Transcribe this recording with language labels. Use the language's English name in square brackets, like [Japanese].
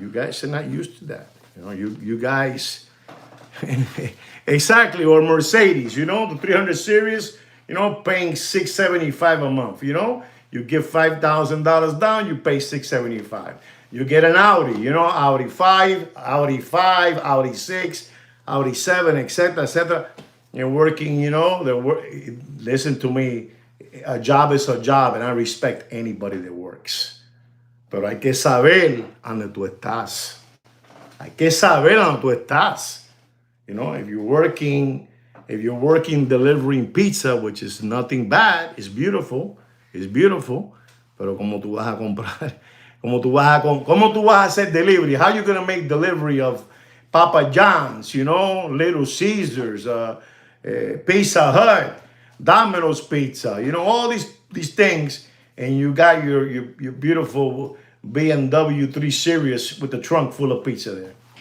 [English] You guys are not used to that. You guys, exactly, or Mercedes, the 300 series, paying $675 a month, You give $5,000 down, you pay $675. You get an Audi, Audi 5, Audi 5, Audi 6, Audi 7, etc., etc. You're working, listen to me, a job is a job, and I respect anybody that works. [Spanish] Pero hay que saber dónde tú estás. Hay que saber dónde tú estás. [English] If you're working delivering pizza, which is nothing bad, it's beautiful. [Spanish] Pero ¿cómo tú vas a comprar? ¿Cómo tú vas a hacer delivery? [English] How you going to make delivery of Papa John's, Little Caesars, Pizza Hut, Domino's Pizza, all these things, and you got your beautiful BMW 3 Series with the trunk full of pizza there.